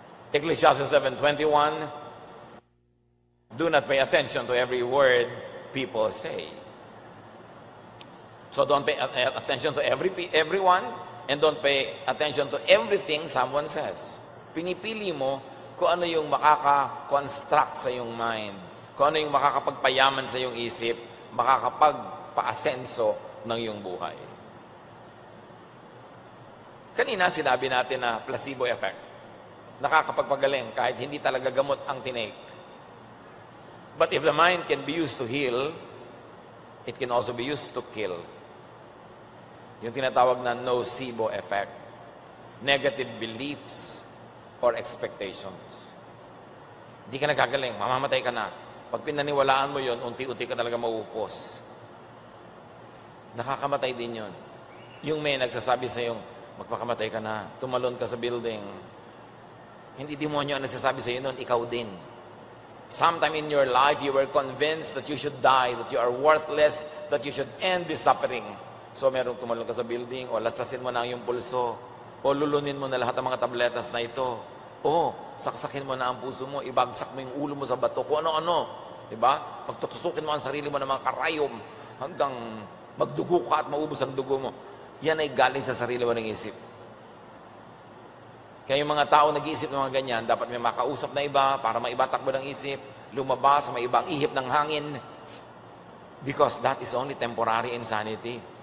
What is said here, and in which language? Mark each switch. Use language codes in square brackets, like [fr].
[en] Ecclesiastes 7:21, do not pay attention to every word people say. So don't pay attention to everyone, and don't pay attention to everything someone says. [tl] Pinipili mo kung ano yung makaka-construct sa iyong mind, kung ano yung makakapagpayaman sa iyong isip, makakapagpa-asenso ng iyong buhay. Kanina sinabi natin na placebo effect. Nakakapagpagaling kahit hindi talaga gamot ang tinake. [en] But if the mind can be used to heal, it can also be used to kill. [tl] Yung tinatawag na nocebo effect. Negative beliefs or expectations. Hindi ka nagkagaling, mamamatay ka na. Pag pinaniwalaan mo yon, unti-unti ka talaga mauupos. Nakakamatay din yon. Yung may nagsasabi sa yung, magpakamatay ka na, tumalon ka sa building. Hindi demonyo ang nagsasabi sa iyo noon, ikaw din. [en] Sometime in your life, you were convinced that you should die, that you are worthless, that you should end this suffering. [tl] So, merong tumalon ka sa building, o laslasin mo na yung pulso, o lulunin mo na lahat ng mga tabletas na ito, o saksakin mo na ang puso mo, ibagsak mo yung ulo mo sa bato, kung ano-ano. Diba? Pagtutusukin mo ang sarili mo ng mga karayom, hanggang magdugo ka at maubos ang dugo mo. Yan ay galing sa sarili mo ng isip. Kaya yung mga tao nag-iisip ng mga ganyan, dapat may makausap na iba para maibatak mo ng isip, lumabas, may ibang ihip ng hangin. [en] Because that is only temporary insanity.